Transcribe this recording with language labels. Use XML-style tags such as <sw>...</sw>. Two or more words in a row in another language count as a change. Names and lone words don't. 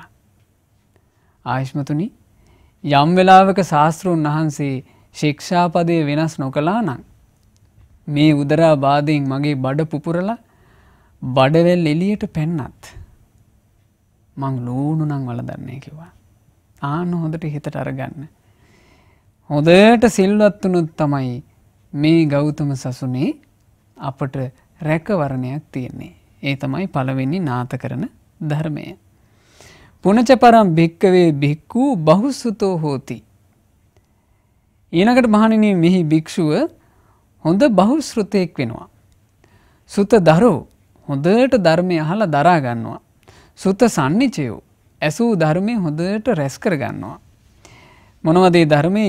<si>ආයුෂ්මතුනි යම් වෙලාවක ශාස්ත්‍රුන් වහන්සේ ශික්ෂාපදයේ වෙනස් නොකළා නම් මේ උදරා බාධයෙන් මගේ බඩ පුපුරලා බඩවැල් එළියට පැන්නත් මං ලූණු නම් වළඳන්නේ කිව්වා. ආන්න හොඳට හිතට අරගන්න. හොඳට සිල්වත් වුණොත් තමයි මේ ගෞතම සසුනේ අපට රැකවරණයක් තියෙන්නේ. ඒ තමයි පළවෙනි නාත කරන ධර්මය.</si> <pi>පුනච පරම් භික්කවේ භික්ඛු බහුසුතෝ හෝති.</pi> <si>ඊළඟට මහණෙනි මෙහි භික්ෂුව හොඳ බහුශ්‍රුතෙක් වෙනවා.</si> <pi>සුත දරෝ</pi> <si>හොඳට ධර්මය අහලා දරා ගන්නවා.</si> <pi>සුත සම්නිචයෝ</pi> <si>ඇසූ ධර්මයේ හොඳට රැස් කර ගන්නවා. මොනවද ඒ ධර්මයේ?</si>